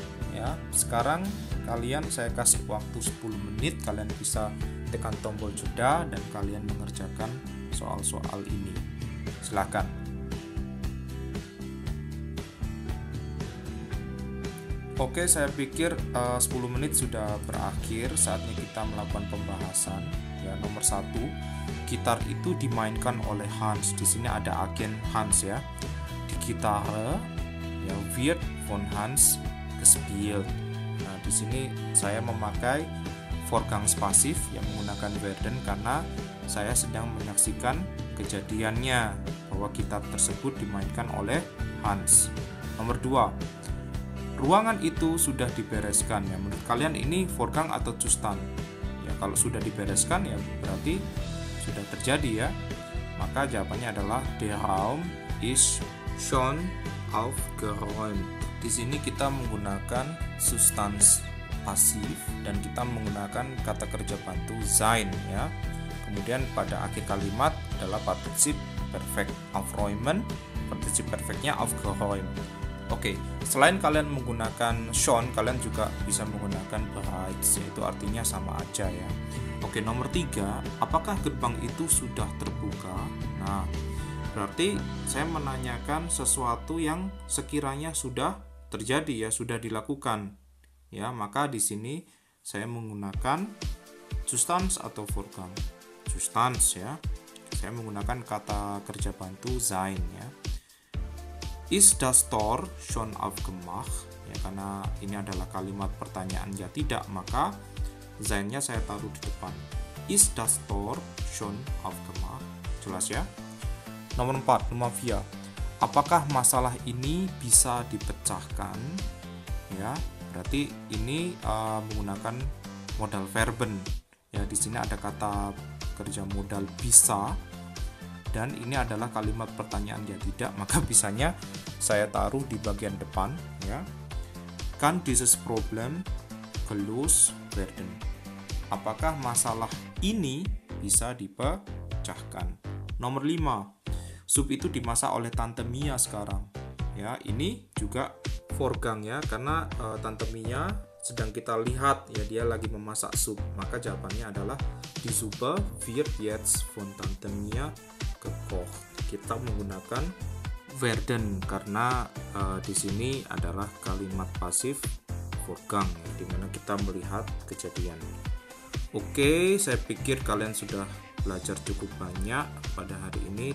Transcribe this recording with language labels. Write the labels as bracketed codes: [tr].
[id] Ya, sekarang kalian saya kasih waktu 10 menit, kalian bisa tekan tombol jeda dan kalian mengerjakan soal-soal ini. Silakan. Oke, saya pikir 10 menit sudah berakhir. Saatnya kita melakukan pembahasan. Ya, nomor 1, gitar itu dimainkan oleh Hans. Di sini ada agen Hans ya. [de] Di Gitarre ya wird von Hans gespielt. [id] Nah, di sini saya memakai Vorgangs pasif yang menggunakan werden karena saya sedang menyaksikan kejadiannya bahwa gitar tersebut dimainkan oleh Hans. Nomor 2, ruangan itu sudah dibereskan. Ya, menurut kalian ini Vorgang atau Zustand? Ya, kalau sudah dibereskan ya berarti sudah terjadi ya. Maka jawabannya adalah [de] der Raum ist schon aufgeräumt. [id] Di sini kita menggunakan substans pasif dan kita menggunakan kata kerja bantu sein ya. Kemudian pada akhir kalimat adalah partizip perfect aufräumen, partizip perfectnya aufgeräumt. Oke, selain kalian menggunakan schon, kalian juga bisa menggunakan bereits, yaitu artinya sama aja ya. Oke, nomor 3, apakah gerbang itu sudah terbuka? Nah, berarti saya menanyakan sesuatu yang sekiranya sudah terjadi ya, sudah dilakukan. Ya, maka di sini saya menggunakan Zustands atau Vorgang. Zustands ya. Saya menggunakan kata kerja bantu sein ya. [de] Ist das Tor schon aufgemacht? [id] Ya, karena ini adalah kalimat pertanyaan ya tidak, maka sein-nya saya taruh di depan. [de] Ist das Tor schon aufgemacht? [id] Jelas ya? Nomor 4, Nummer 4. Apakah masalah ini bisa dipecahkan? Ya, berarti ini menggunakan modal verben. Ya, di sini ada kata kerja modal bisa dan ini adalah kalimat pertanyaan ya tidak, maka bisanya saya taruh di bagian depan ya. [de] Kann dieses Problem gelöst werden? [id] Apakah masalah ini bisa dipecahkan? Nomor 5. Sup itu dimasak oleh Tante Mia sekarang. Ya, ini juga Vorgang ya, karena Tante Mia sedang kita lihat ya dia lagi memasak sup. Maka jawabannya adalah [de] die Suppe wird jetzt von Tante Mia gekocht. [id] Kita menggunakan werden karena di sini adalah kalimat pasif Vorgang ya, di mana kita melihat kejadian. Oke, saya pikir kalian sudah belajar cukup banyak pada hari ini.